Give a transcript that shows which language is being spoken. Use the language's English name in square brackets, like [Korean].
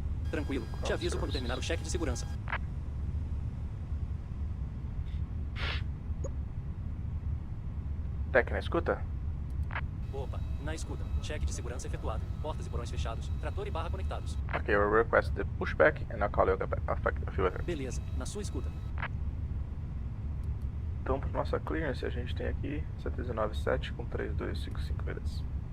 [Portuguese] Tranquilo. Te aviso quando terminar o cheque de segurança. Tech na escuta? Opa, na escuta. Cheque de segurança efetuado. Portas e porões fechados. Trator e barra conectados. [English] Okay, we'll request the pushback and I'll call you back a few later. [Portuguese] Beleza, na sua escuta. Então, para nossa clearance, a gente tem aqui 797 com 3255 milhas.